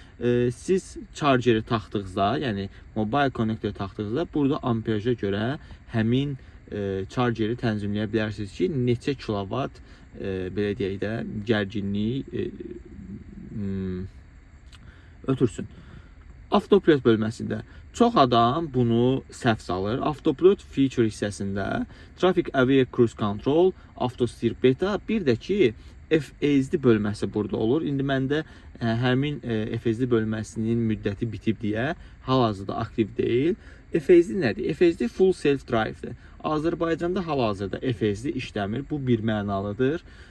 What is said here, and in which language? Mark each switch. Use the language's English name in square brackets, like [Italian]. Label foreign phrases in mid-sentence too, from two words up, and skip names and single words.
[Azerbaijani] Siz chargeri taxdığınızda, yəni [English] mobile connector [Azerbaijani] taxdığınızda burada amperaja görə həmin chargeri tənzimləyə bilərsiniz ki, neçə kilovat belə deyək də, gərginliyi ötürsün. Autopilot bölməsində çox adam bunu səhv salır. [English] Autopilot feature [Azerbaijani] hissəsində Traffic Aware Cruise Control, Auto Steer Beta, bir də ki, FSD bölməsi burada olur. İndi məndə həmin FSD bölməsinin müddəti bitib deyə hal-hazırda aktiv deyil. FSD nədir? FSD Full Self Drive'dir. Azərbaycanda hal-hazırda FSD işləmir. Bu bir mənalıdır.